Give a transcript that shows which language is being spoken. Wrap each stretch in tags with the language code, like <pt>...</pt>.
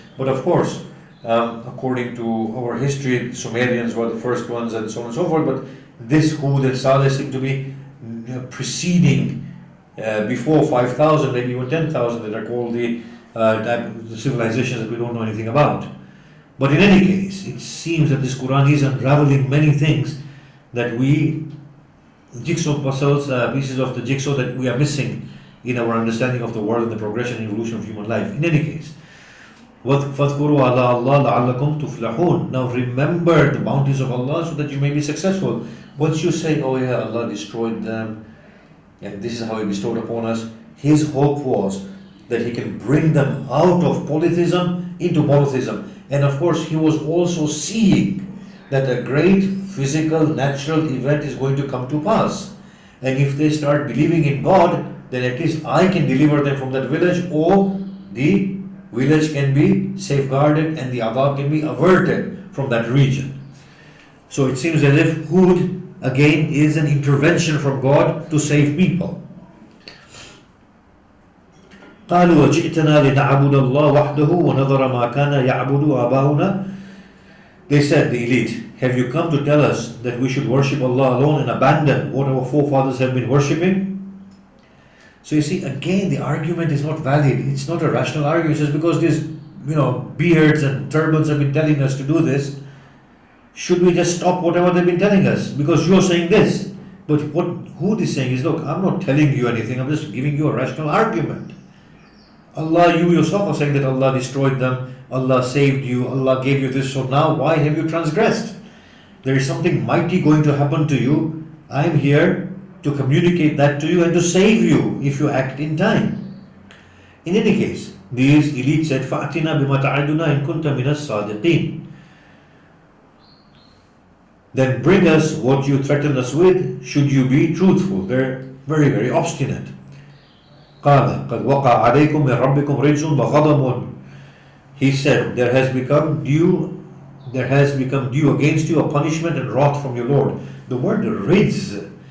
<en>But of course, according to our history, the Sumerians were the first ones and so on and so forth, but this Hud and Saleh seem to be preceding before 5,000, maybe even 10,000, that are called the civilizations that we don't know anything about. But in any case, it seems that this Quran is unraveling many things that jigsaw puzzles, pieces of the jigsaw that we are missing in our understanding of the world and the progression and evolution of human life. In any case,</en> <ar>فَاذْكُرُوا عَلَىٰ اللَّهِ لَعَلَّكُمْ تُفْلَحُونَ.</ar> <en>Now remember the bounties of Allah so that you may be successful. Once you say, oh yeah, Allah destroyed them, and this is how He bestowed upon us, His hope was that He can bring them out of polytheism into monotheism. And of course, He was also seeing that a great physical, natural event is going to come to pass. And if they start believing in God, then at least I can deliver them from that village, or the village can be safeguarded and the adab can be averted from that region. So it seems as if Hud again is an intervention from God to save people.</en> <ar>قالوا وجئتنا لنعبد الله وحده ونذر ما كان يعبد آباؤنا.</ar> <en>They said, the elite, have you come to tell us that we should worship Allah alone and abandon what our forefathers have been worshipping? So you see, again, the argument is not valid. It's not a rational argument. It's just because these, beards and turbans have been telling us to do this, should we just stop whatever they've been telling us? Because you're saying this. But what Hud is saying is, look, I'm not telling you anything. I'm just giving you a rational argument. Allah, you yourself are saying that Allah destroyed them. Allah saved you. Allah gave you this. So now why have you transgressed? There is something mighty going to happen to you. I'm here to communicate that to you and to save you if you act in time. In any case, these elites said,</en> <ar>فَأْتِنَا بِمَا تَعِدُنَا إِن كُنْتَ مِنَ الصَّادِقِينَ.</ar> <en>Then bring us what you threaten us with, should you be truthful. They're very, very obstinate.</en> <ar>قَالَ قَدْ وَقَعَ عَلَيْكُمْ مِنْ رَبِّكُمْ رِجْزٌ وَغَضَبٌ.</ar> <en>He said, there has become due against you a punishment and wrath from your Lord. The word rijz</en>